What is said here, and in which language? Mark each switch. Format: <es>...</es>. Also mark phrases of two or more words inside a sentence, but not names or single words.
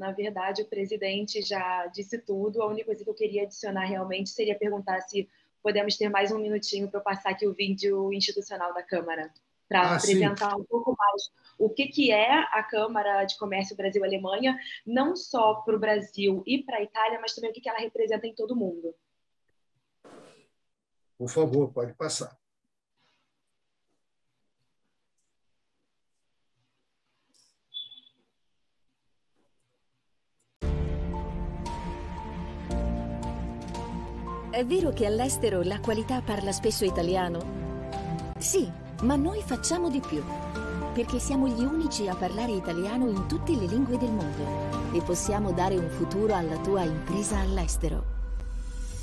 <pt>Na verdade, o presidente já disse tudo. A única coisa que eu queria adicionar realmente seria perguntar se podemos ter mais um minutinho para eu passar aqui o vídeo institucional da Câmara, para apresentar um pouco mais o que é a Câmara de Comércio Brasil-Alemanha, não só para o Brasil e para a Itália, mas também o que ela representa em todo o mundo. Por favor, pode passar.</pt> <it>È vero che all'estero la qualità parla spesso italiano? Sì, ma noi facciamo di più, perché siamo gli unici a parlare italiano in tutte le lingue del mondo e possiamo dare un futuro alla tua impresa all'estero.</it>